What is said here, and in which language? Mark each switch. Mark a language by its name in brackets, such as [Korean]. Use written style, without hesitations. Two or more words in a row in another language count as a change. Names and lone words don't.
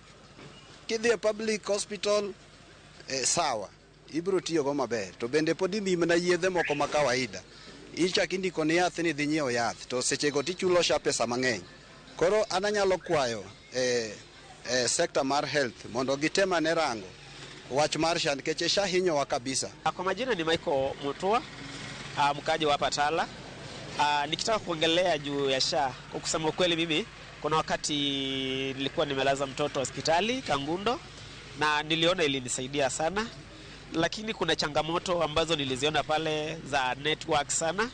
[Luo (Kenya and Tanzania)] Kidhi e [English] public hospital [Luo (Kenya and Tanzania)] sawa, ibro tiyo go maber, to bende pod imiyi mana yedhe moko ma kawaida. Ichak indiko ni yath ni dhi nyiewo yath, to sechego tichulo SHA pesa mang'eny. Koro ananyalo kwayo sekta mar health mondo gitema ne rango wach mar SHA, nikech SHA hinyowa kabisa. [Swahili] Kwa majina ni Michael Mutua, mkaji wa hapa Tala. Nikitaka kuongelea juu ya SHA, kwa kusema ukweli mimi kuna wakati nilikuwa nimelaza mtoto hospitali Kangundo na niliona ilinisaidia sana, lakini kuna changamoto ambazo niliziona pale za network sana.